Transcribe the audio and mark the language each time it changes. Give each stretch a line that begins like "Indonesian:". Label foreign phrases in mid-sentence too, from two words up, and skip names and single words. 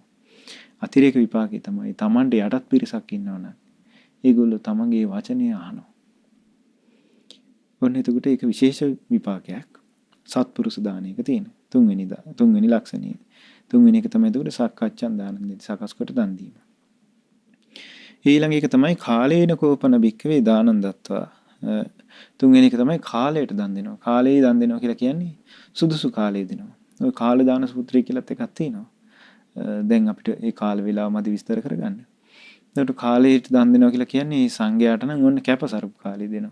Sinhala: අතිරේක විපාකය තමයි Tamante යටත් පිරිසක් ඉන්නවනම් ඒගොල්ලෝ තමන්ගේ වචනය අහනවා. ඔන්න එතකොට ඒක විශේෂ විපාකයක් සත්පුරුෂ දානයක තියෙන. තුන්වෙනි ලක්ෂණය. තුන්වෙනි එක තමයි එතකොට සක්කච්ඡන් දාන දෙන්නේ. සකස් කොට දන් දීම. ඊළඟ එක තමයි
Pali: කාලේන කෝපන භික්කවේ දානං දත්වා.
Sinhala: තුන්වෙනි එක තමයි කාලයට දන් දෙනවා. කාලේ දන් දෙනවා කියලා කියන්නේ සුදුසු කාලේ දෙනවා. ඔය කාල දාන සූත්‍රය කියලාත් එකක් තියෙනවා. දැන් අපිට ඒ කාල වේලාව මදි විස්තර කරගන්න. එතකොට කාලයට දන් දෙනවා කියලා කියන්නේ සංඝයාට නම් ඔන්න කැපසරුප් කාලේ දෙනවා.